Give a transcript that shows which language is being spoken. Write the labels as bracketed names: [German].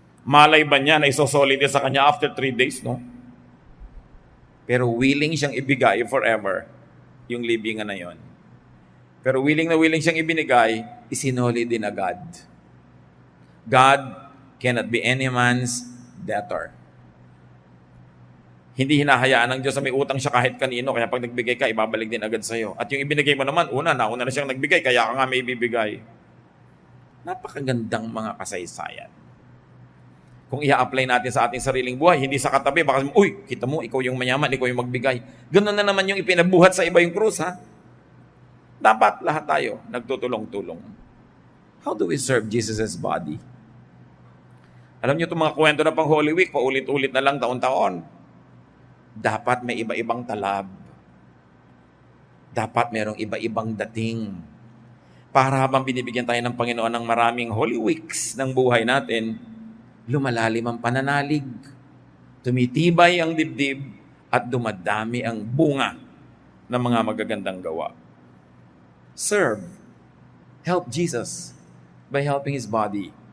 [Filipino] Malay ba niya na isosolid sa kanya [English] after 3 days, [Filipino] no? Pero willing siyang ibigay forever yung libingan na yon. Pero willing na willing siyang ibinigay, isinolid din agad. [English] God cannot be any man's debtor. [Filipino] Hindi hinahayaan ng Diyos na may utang siya kahit kanino, kaya pag nagbigay ka, ibabalik din agad sa'yo. At yung ibinigay mo naman, nauna na siyang nagbigay, kaya ka nga may ibibigay. Napakagandang mga kasaysayan. Kung i-apply natin sa ating sariling buhay, hindi sa katabi, baka, kita mo, ikaw yung mayaman, ikaw yung magbigay. Ganun na naman yung ipinabuhat sa iba yung krus, ha? Dapat lahat tayo nagtutulong-tulong. [English] How do we serve Jesus' body? [Filipino] Alam niyo itong mga kwento na pang Holy Week, paulit-ulit na lang taon-taon. Dapat may iba-ibang talab. Dapat merong iba-ibang dating. Para habang binibigyan tayo ng Panginoon ng maraming Holy Weeks ng buhay natin, lumalalim ang pananalig, tumitibay ang dibdib, at dumadami ang bunga ng mga magagandang gawa. [English] Serve. Help Jesus by helping His body.